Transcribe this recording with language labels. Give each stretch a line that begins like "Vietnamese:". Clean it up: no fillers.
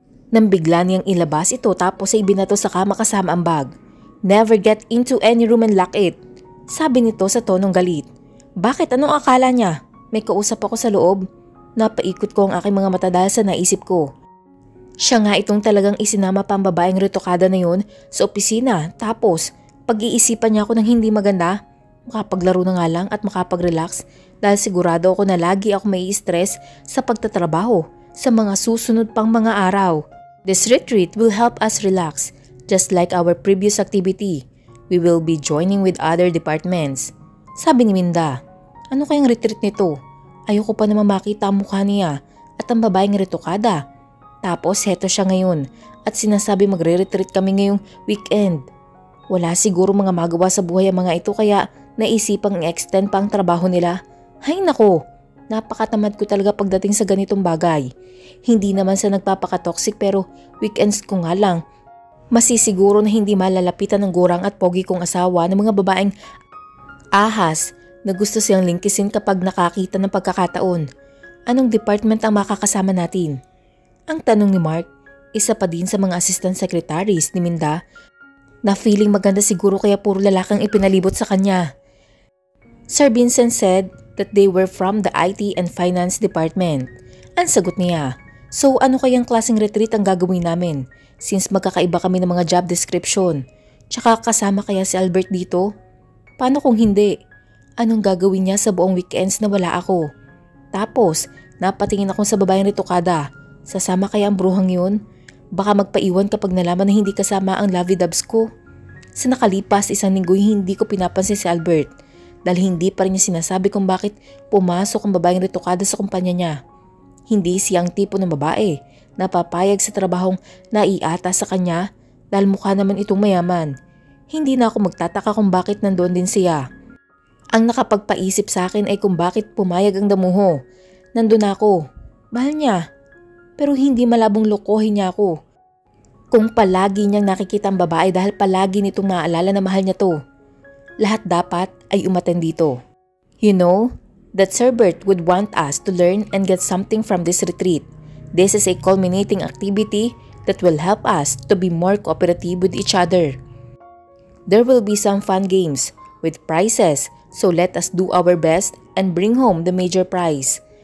Filipino: Nang bigla niyang ilabas ito tapos ay binato sa kama kasama ang bag.
English: Never get into any room and lock it.
Filipino: Sabi nito sa tonong galit. Bakit? Anong akala niya? May kausap ako sa loob. Napaikot ko ang aking mga mata dahil sa naisip ko. Siya nga itong talagang isinama pa ang babaeng retokada na yun sa opisina tapos pag-iisipan niya ako ng hindi maganda. Makapaglaro na nga lang at makapag-relax dahil sigurado ako na lagi ako may stress sa pagtatrabaho sa mga susunod pang mga araw.
English: This retreat will help us relax just like our previous activity. We will be joining with other departments.
Filipino: Sabi ni Minda, ano kayang retreat nito? Ayoko pa naman makita ang mukha niya at ang babaeng retokada. Tapos heto siya ngayon at sinasabi magre-retreat kami ngayong weekend. Wala siguro mga magawa sa buhay ang mga ito kaya naisipang i-extend pa ang trabaho nila. Hay nako, napakatamad ko talaga pagdating sa ganitong bagay. Hindi naman sa nagpapaka-toxic pero weekends ko nga lang. Masisiguro na hindi malalapitan ng gurang at pogi kong asawa ng mga babaeng ahas na gusto siyang lingkisin kapag nakakita ng pagkakataon. Anong department ang makakasama natin? Ang tanong ni Mark, isa pa din sa mga assistant secretaries ni Minda na feeling maganda siguro kaya puro lalakang ipinalibot sa kanya.
English: Sir Vincent said that they were from the IT and Finance Department.
Filipino: Ang sagot niya, so ano kayang klaseng retreat ang gagawin namin since magkakaiba kami ng mga job description? Tsaka kasama kaya si Albert dito? Paano kung hindi? Anong gagawin niya sa buong weekends na wala ako? Tapos, napatingin ako sa babaeng retokada. Sasama kaya ang bruhang yun? Baka magpaiwan kapag nalaman na hindi kasama ang lovey-dubs ko. Sa nakalipas isang linggo hindi ko pinapansin si Albert dahil hindi pa rin niya sinasabi kung bakit pumasok ang babaeng retokada sa kumpanya niya. Hindi siya ang tipo ng babae na papayag sa trabahong naiata sa kanya dahil mukha naman itong mayaman. Hindi na ako magtataka kung bakit nandoon din siya. Ang nakapagpaisip sa akin ay kung bakit pumayag ang damuho. Nandun ako. Mahal niya. Pero hindi malabong lokohin niya ako. Kung palagi niyang nakikita ang babae dahil palagi nitong maaalala na mahal niya to. Lahat dapat ay umattend dito.
English: You know, that Sir Bert would want us to learn and get something from this retreat. This is a culminating activity that will help us to be more cooperative with each other. There will be some fun games with prizes, so let us do our best and bring home the major prize.